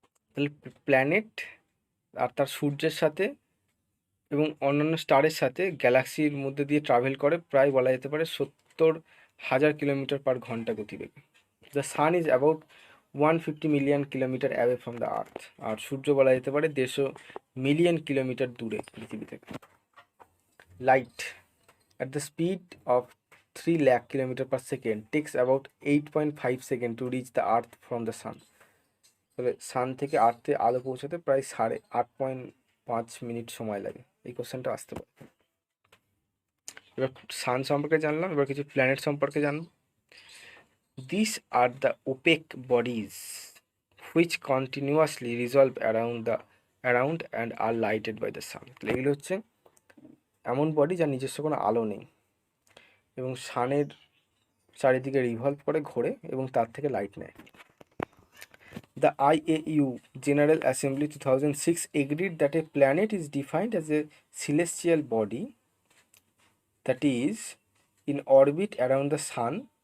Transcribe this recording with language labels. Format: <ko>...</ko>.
<bn>তাহলে প্ল্যানেট আর তার সূর্যের সাথে এবং অন্যান্য স্টারের সাথে গ্যালাক্সির মধ্যে দিয়ে ট্রাভেল করে প্রায় বলা যেতে পারে 70,000 কিলোমিটার/ঘন্টা গতিবেগে।</bn> <en>The sun is about 150 million kilometre away from the earth.</en> <bn>আর সূর্য বলা যেতে পারে 150 মিলিয়ন কিলোমিটার দূরে পৃথিবী থেকে।</bn> <en>Light at the speed of 3 lakh km/s takes about 8.5 seconds to reach the earth from the sun.</en> <bn>তাহলে সান থেকে আর্থে আলো পৌঁছাতে প্রায় 8.5 মিনিট সময় লাগে। এই কোশ্চেনটা আসতে পারে। এবার সান সম্পর্কে জানলাম, এবার কিছু প্ল্যানেট সম্পর্কে জানব।</bn> <en>This are the opaque bodies which continuously revolve around and are lighted by the sun.</en> <bn>তাহলে এগুলো হচ্ছে এমন বডি যার নিজস্ব কোনো আলো নেই এবং সানের চারিদিকে রিভলভ করে, ঘোরে এবং তার থেকে লাইট নেয়।</bn> <en>The IAU General Assembly 2006 agreed that a planet is defined as a celestial body that is in orbit around the sun.</en>